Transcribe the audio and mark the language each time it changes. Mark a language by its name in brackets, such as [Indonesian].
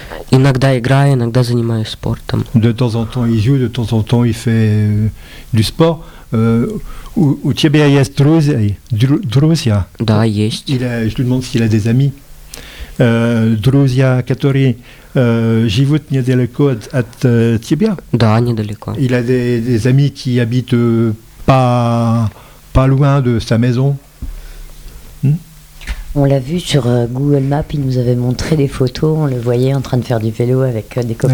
[Russian] Иногда играю, иногда занимаюсь спортом. [French] De temps en temps il joue, de temps en temps il fait du sport. [Russian] У тебя есть друзья? Да, есть. [French] Je lui demande s'il a des amis. [Russian] Друзья, которые живут недалеко от тебя? Да, недалеко. [French] Il a des amis qui habitent pas loin de sa maison? On l'a vu sur Google Maps, il nous avait montré des photos, on le voyait en train de faire du vélo avec des copains.